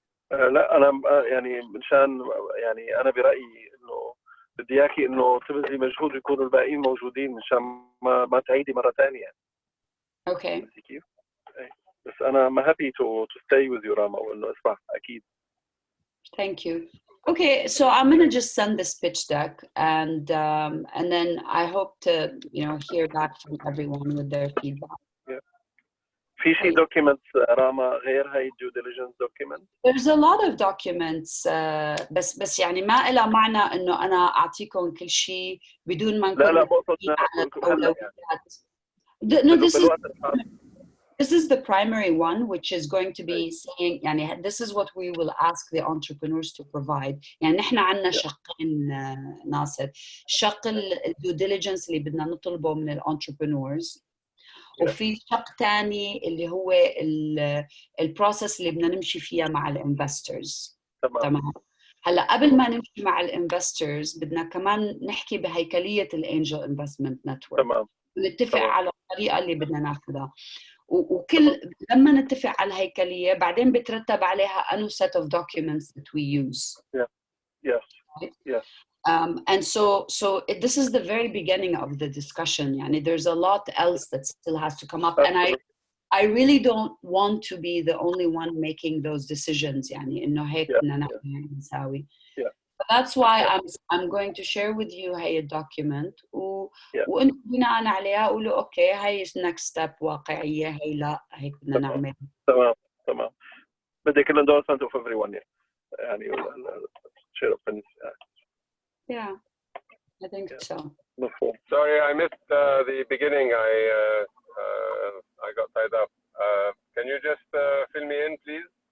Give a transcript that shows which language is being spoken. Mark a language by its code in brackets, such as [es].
[ar] لا أنا يعني منشان يعني أنا برأيي إنه بدي إياكي إنه تبذلي مجهود يكونوا الباقيين موجودين منشان ما تعيدي مرة ثانية. [en] Okay. [ar] كيف؟ بس أنا [en] I'm happy to stay with you [ar] راما وإنه أسمع أكيد. [en] Thank you. Okay, so I'm gonna just send this pitch deck, and then I hope to hear back from everyone with their feedback. Yeah. [ar] في شيء documents راما غير هاي due diligence document؟ [en] There's a lot of documents [ar] بس يعني ما إلها معنى إنه أنا أعطيكم كل شيء بدون ما نكون لا بقصد على هلا [en] No, [ar] بالوقت [en] this is the primary one, which is going to be saying يعني this is what we will ask the entrepreneurs to provide. [ar] يعني نحن عندنا شقين ناصر، شق due diligence اللي بدنا نطلبه من entrepreneurs، وفي شق تاني اللي هو البروسيس اللي بدنا نمشي فيها مع الانفسترز. تمام. هلا قبل ما نمشي مع الانفسترز بدنا كمان نحكي بهيكليه الانجل انفستمنت نتورك، تمام. نتفق على الطريقه اللي بدنا ناخذها، وكل لما نتفق على الهيكليه بعدين بترتب عليها انه [en] set of documents that we use. Yes. Right? Yes. And so this is the very beginning of the discussion. Yani there's a lot else that still has to come up. Absolutely. And I really don't want to be the only one making those decisions. [ar] يعني إنه هيك بدنا نعمل نساوي. [en] That's why I'm going to share with you [ar] هاي document وأنت بناء عليها قولوا أوكي هاي next step واقعية هاي لا هيك بدنا نعمل. تمام. بدي كل [en] endorsement of everyone يعني share opinions. Yeah, I think so. Sorry, I missed the beginning. I got tied up. Can you just fill me in, please?